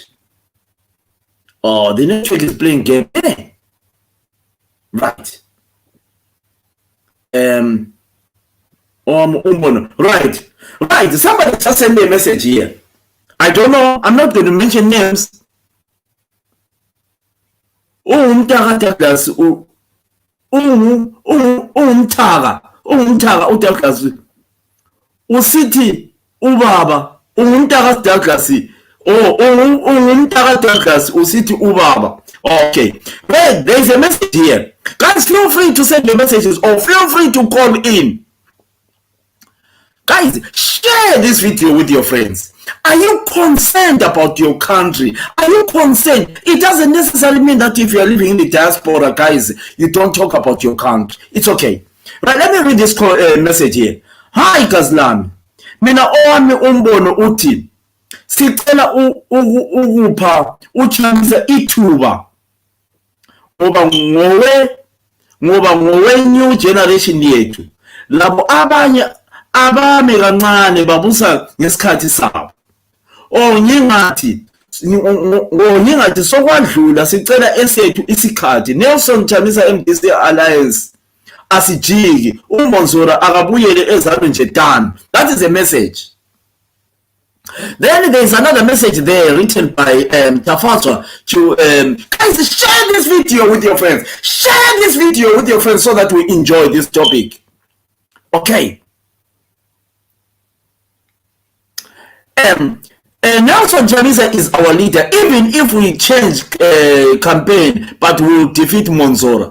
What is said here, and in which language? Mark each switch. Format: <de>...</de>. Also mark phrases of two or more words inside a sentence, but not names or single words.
<en>Oh, the network is playing game. Right. Right. Somebody just sent me a message here. I don't know. I'm not going to mention names. Douglas. Douglas.</en> <nd>Usithi ubaba Douglas. Douglas usithi ubaba.</nd> <en>Okay. Well, there's a message here. Guys, feel free to send your messages or feel free to call in. Guys, share this video with your friends. Are you concerned about your country? Are you concerned? It doesn't necessarily mean that if you are living in the diaspora, guys, you don't talk about your country. It's okay. Right, let me read this message here. Hi, Kazlami.</en> <nd>Mina owami umbono uthi sicela ukupha uchamisa ithuba ngoba ngowe</nd> <en>new generation</en> <nd>yethu labo abanye abame kancane babusa ngesikhathi sabo ngingathi sokwadlula sicela esethu isikhathi Nelson Chamisa MDC Alliance asijiki uMonzora akabuyele ezalwe nje done.</nd> <en>That is a message. Then there's another message there written by Tafatwa to guys, share this video with your friends. Share this video with your friends so that we enjoy this topic. Okay. Nelson Chamisa is our leader, even if we change campaign, but we'll defeat Monzora.</en>